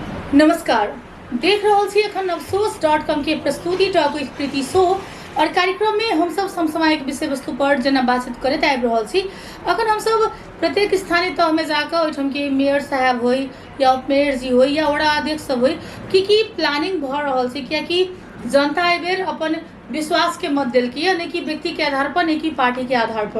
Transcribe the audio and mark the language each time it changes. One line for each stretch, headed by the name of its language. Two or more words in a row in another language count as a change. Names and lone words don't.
Maithili: नमस्कार। देख रहल छी अखन अफसोस.com के प्रस्तुति टॉक विथ प्रीति शो और कार्यक्रम में हम सब समसामयिक विषय वस्तु पर जना बातचीत करैत आबि रहल छी। अखन हम सब प्रत्येक स्थानीय तह में जाकर ओहिठाम के मेयर साहब होई या उप मेयर जी होई या वड़ा अध्यक्ष सब होई की प्लानिंग भ रहल छै, कियाकि जनता एहि बेर अपन विश्वास के मत दिलकै, नहीं कि व्यक्ति के आधार पर नहीं कि पार्टी के आधार पर।